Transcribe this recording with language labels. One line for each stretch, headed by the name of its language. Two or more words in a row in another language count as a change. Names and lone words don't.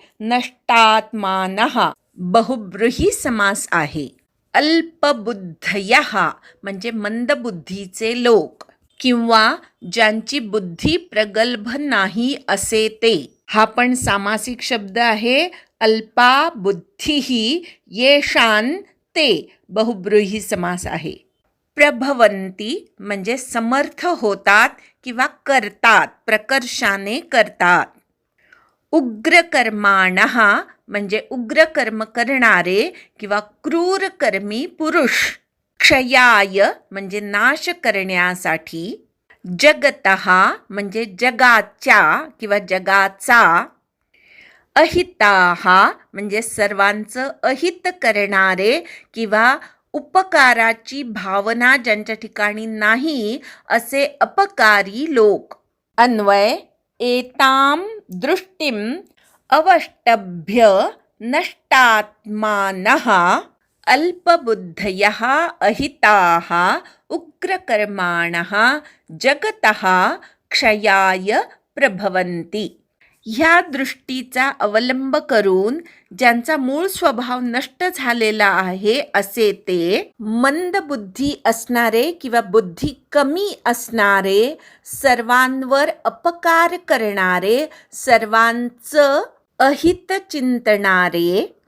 Marathi: नष्टात्मानः बहुब्रूही समास आहे. अल्पबुद्धयः म्हणजे मंदबुद्धीचे लोक किंवा ज्यांची बुद्धी प्रगल्भ नाही असे ते. हा पण सामासिक शब्द आहे.
Sanskrit: अल्पा बुद्धिः येषान् ते
Marathi: बहुब्रूही समास आहे. प्रभवन्ति म्हणजे समर्थ होतात किंवा करतात, प्रकर्षाने करतात. उग्रकर्माणः म्हणजे उग्रकर्म करणारे किंवा क्रूरकर्मी पुरुष. क्षयाय म्हणजे नाश करण्यासाठी. जगतः म्हणजे जगाच्या किंवा जगाचा. अहिताः म्हणजे सर्वांचं अहित करणारे किंवा उपकाराची भावना ज्यांच्या ठिकाणी नाही असे अपकारी लोक.
Sanskrit: अन्वय एताम दृष्टीम अवष्टभ्य नष्टात्मानः अल्पबुद्धयः अहिताः उग्रकर्माणः जगतः क्षयाय प्रभवन्ति.
Marathi: ह्या दृष्टीचा अवलंब करून ज्यांचा मूळ स्वभाव नष्ट झालेला आहे असे ते मंदबुद्धी असणारे किंवा बुद्धी कमी असणारे, सर्वांवर अपकार करणारे, सर्वांचं अहित चिंतणारे,